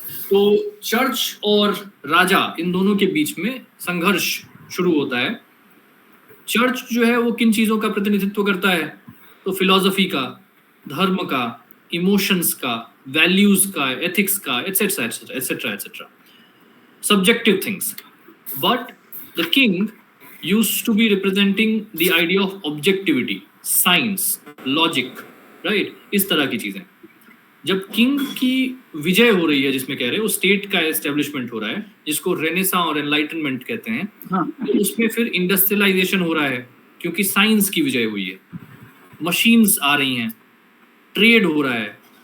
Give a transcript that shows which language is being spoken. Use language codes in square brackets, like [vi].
[hi] तो चर्च और राजा, इन दोनों के बीच में संघर्ष शुरू होता है। चर्च जो है वो किन चीजों का प्रतिनिधित्व करता है? तो फिलॉसफी का, धर्म का, इमोशंस का, वैल्यूज का, एथिक्स का, etcetera etcetera etcetera etcetera, [en] Subjective things. But the king used to be representing the idea of objectivity, science, logic, right? [hi] इस तरह की चीजें। जब किंग की विजय हो रही है, जिसमें कह रहे हैं वो स्टेट का एस्टेब्लिशमेंट हो रहा है, जिसको रेनेसां और एनलाइटनमेंट कहते हैं, तो उसमें फिर इंडस्ट्रियलाइजेशन हो रहा है क्योंकि साइंस की विजय हुई है, मशीन्स आ रही हैं, ट्रेड हो रहा है।